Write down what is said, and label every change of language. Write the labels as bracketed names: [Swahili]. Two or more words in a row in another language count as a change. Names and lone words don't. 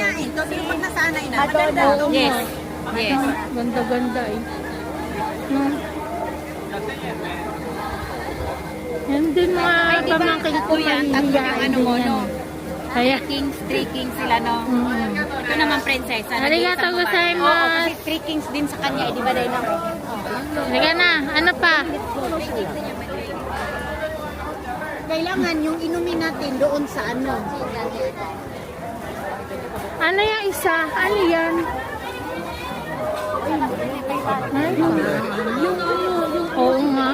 [Filipino] Ito, yung pag nasanay na. Maganda. Yes. Yes. Ganda-ganda eh. Hmm. Yan din mga pamangkin ko Yan, tatlo yung ano mo, no? Kaya, [English] Three kings [Filipino] sila, no? Ito naman, prinsesa. [Japanese] arigato [Filipino] Oo, [Japanese] gozaimasu. [Filipino] kasi [English] three kings [Filipino] din sa kanya. Di ba dahil lang? Halika na, ano pa? Kailangan yung inumin natin doon sa ano. Ano yung isa? Ano yan? Ay, oo nga.